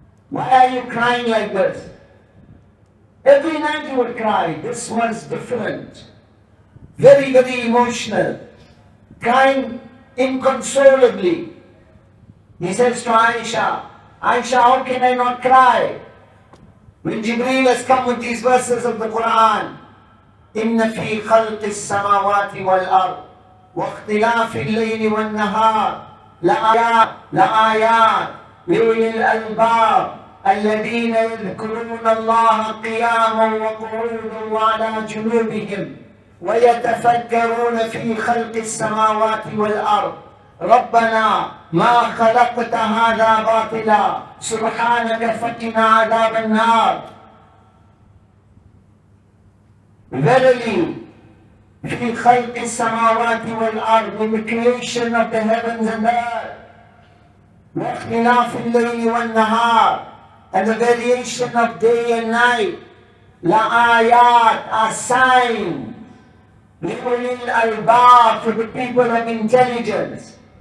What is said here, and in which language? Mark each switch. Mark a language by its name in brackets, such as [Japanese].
[English] Why are you crying like this? Every night you would cry. This was different. Very emotional. Crying inconsolably. He says to Aisha, Aisha, how can I not cry? When Jibreel has come with these verses of the Quran, [Arabic] إِنَّ فِي خَلْقِ السَّمَاوَاتِ وَالْأَرْضِ وَاخْتِلَافِ اللَّيْلِ وَالنَّهَارِ لآيات لأولي الألباب الذين يذكرون الله قياما وقعودا وعلى جنوبهم ويتفكرون في خلق السماوات والأرض ربنا ما خلقت هذا باطلا سبحانك فقنا عذاب النار. [English] Verily, [Arabic] في خلق السماوات والأرض, [English] in the creation of the heavens and the earth, [Arabic] واختلاف الليل والنهار, [English] and the variation of day and night, [Arabic] لآيات, [English] are signs, [Arabic] لأولي الألباب, [English] for the people of intelligence.